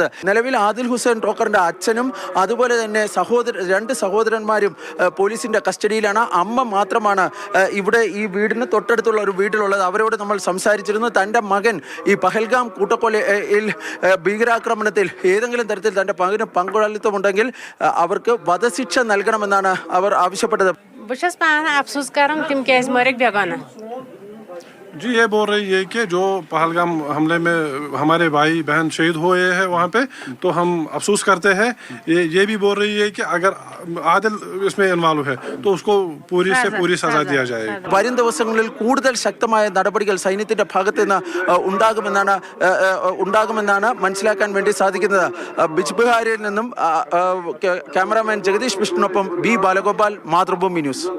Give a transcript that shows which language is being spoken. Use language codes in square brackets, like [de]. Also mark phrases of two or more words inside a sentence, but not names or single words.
[ml] നിലവിൽ ആദിൽ ഹുസൈൻ ടോക്കറിൻ്റെ അച്ഛനും അതുപോലെ തന്നെ 2 സഹോദരന്മാരും പോലീസിൻ്റെ കസ്റ്റഡിയിലാണ്. അമ്മ മാത്രമാണ് ഇവിടെ ഈ വീടിന് തൊട്ടടുത്തുള്ള ഒരു വീട്ടിലുള്ളത്. അവരോട് നമ്മൾ സംസാരിച്ചിരുന്നു. തൻ്റെ മകൻ ഈ പഹൽഗാം കൂട്ടക്കൊലയിൽ ഭീകരാക്രമണത്തിൽ ഏതെങ്കിലും തരത്തിൽ തൻ്റെ മകന് പങ്കാളിത്തമുണ്ടെങ്കിൽ അവർക്ക് വധശിക്ഷ നൽകണമെന്നാണ് അവർ ആവശ്യപ്പെട്ടത്. [hi] जी ये बोल रही है कि जो पहलगाम हमले में हमारे भाई बहन शहीद हुए हैं वहाँ पे, तो हम अफसोस करते हैं. ये भी बोल रही है कि अगर आदिल इसमें इन्वॉल्व है तो उसको पूरी से पूरी सजा दिया जाएगा. [ml] വരും ദിവസങ്ങളിൽ കൂടുതൽ ശക്തമായ നടപടികൾ സൈന്യത്തിന്റെ ഭാഗത്ത് നിന്ന് ഉണ്ടാകുമെന്നാണ് മനസ്സിലാക്കാൻ വേണ്ടി സാധിക്കുന്നത്. ബിജ്ബിഹാരിൽ നിന്നും ക്യാമറാമാൻ ജഗദീഷ് വിഷ്ണുവിനൊപ്പം B ബാലഗോപാൽ, മാതൃഭൂമി ന്യൂസ്.